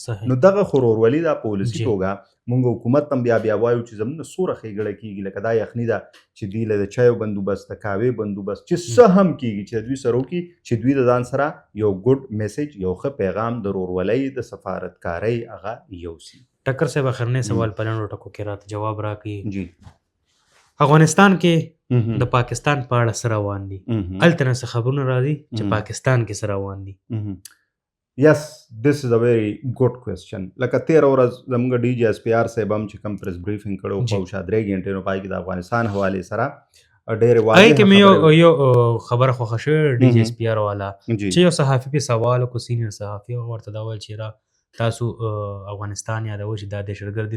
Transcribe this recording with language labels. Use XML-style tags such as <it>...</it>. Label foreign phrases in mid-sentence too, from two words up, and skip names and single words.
<ps>نو دغه خو ورورولي ده په ولسي توګه. مونږ حکومت هم بیا وایو چې زموږ نه څومره ښېګړه کېږي، لکه دا یخني ده چې دوی له د چایو بندوبست، د کاوې بندوبست، چې څه هم کېږي چې دوی سره وکړي، چې دوی د ځان سره یو ګډ میسج، یو ښه پیغام د ورورولۍ، د سفارتکارۍ هغه یوسي. ټکر صاحب اخرنی سوال په لنډو ټکو کې راته جواب راکړي. جی افغانستان کې د پاکستان په اړه څه روان دي؟ هلته نه څه خبرونه راځي چې پاکستان کې څه روان دي؟</ps> <en>Yes, this is a very good question.</en> <ps>لکه 13 ورځ زموږ ډي جی اس پی آر صاحب هم چې کوم</ps> <en>press briefing</en> <ps>کړو په شا 3 غنټې نو پای کې د افغانستان حوالې سره ډېرې واضح کې مې یو خبره خوښه شوې ډي جی اس پی آر والا چې یو صحافي په سوال کو سینیئر صحافي ورته دا ویل چې را تاسو افغانستان یادوي چې دا دهشتګرد دي.</ps>